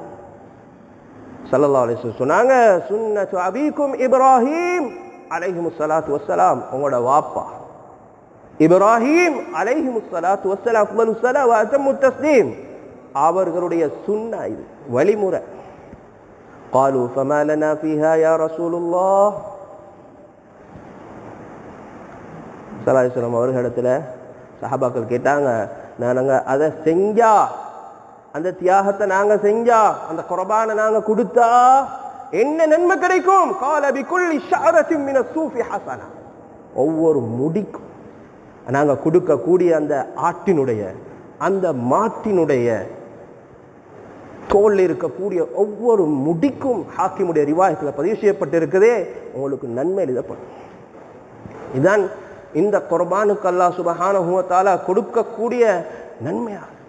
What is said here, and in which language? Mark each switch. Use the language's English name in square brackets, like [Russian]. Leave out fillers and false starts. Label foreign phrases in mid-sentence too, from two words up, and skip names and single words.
[Arabic] صلى الله عليه وسلم [Tamil] சொன்னாங்க, [Arabic] سنة أبيكم إبراهيم عليهم الصلاة والسلام, [Tamil] உங்களோட வாப்பா இப்ராஹீம் [Arabic] عليهم الصلاة والسلام أفضل الصلاة وأتم التسليم, [Tamil] அவர்களுடைய சுன்னா, இது வழிமுறை. [Arabic] قالوا فما لنا فيها يا رسول الله. صلى الله عليه وسلم [Tamil] அவர்களிடத்துல சஹாபாக்கள் கேட்டாங்க, நாங்க அதை செஞ்சா, அந்த தியாகத்தை நாங்க செஞ்சா, அந்த குர்பானை நாங்க கொடுத்தா என்ன நன்மை கிடைக்கும்? [Arabic] قال بكل شعرة من الصوف حسنة. [Tamil] ஒவ்வொரு முடிக்கும் நாங்க கொடுக்கக்கூடிய அந்த ஆட்டினுடைய அந்த மாட்டினுடைய தோல் இருக்கக்கூடிய ஒவ்வொரு முடிக்கும் ஹாக்கிமுடைய ரிவாயத்தில் பதிவு செய்யப்பட்டிருக்கிறதே உங்களுக்கு நன்மை எழுதப்படும். இதுதான் இந்த குர்பானுக்கு [Arabic] الله سبحانه وتعالى [Tamil] கொடுக்கக்கூடிய நன்மையா.